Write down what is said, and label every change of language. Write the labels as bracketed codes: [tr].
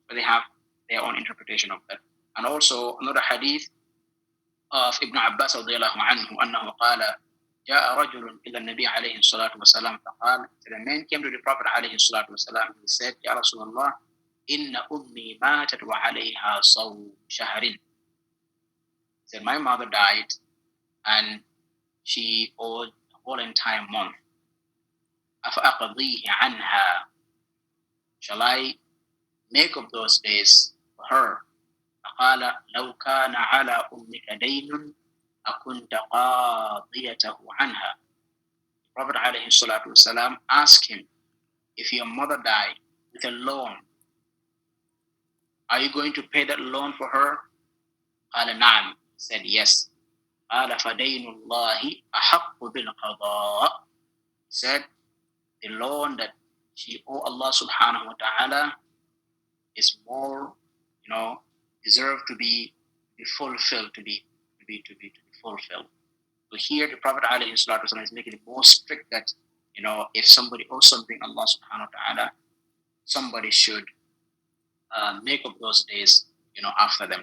[en] So they have their own interpretation of that. And also another hadith of Ibn Abbas radiyallahu anhu [ar] أنه قال جاء رجل إلى النبي عليه الصلاة والسلام فقال, [en] the man came to the Prophet [ar] عليه الصلاة والسلام, [en] he said, [ar] يا رسول الله إن أمي ماتت وعليها صوم شهر. [en] He said, my mother died and she owed a whole entire month. [ar] أفأقضيه عنها, [en] shall I make up those days for her? [ar] فقال لو كان على أمك دين أكنت قاضيته عنها. [en] The Prophet عليه الصلاة والسلام asked him, if your mother died with a loan, are you going to pay that loan for her? [ar] قال نعم. [en] He said yes. [ar] قال فدين الله أحق بالقضاء. [en] He said the loan that she owe Allah subhanahu wa ta'ala is more, deserve to be fulfilled, to be fulfilled. So here the Prophet alayhi salatu wasallam is making it more strict that, if somebody owes something Allah subhanahu wa ta'ala, somebody should make up those days, after them.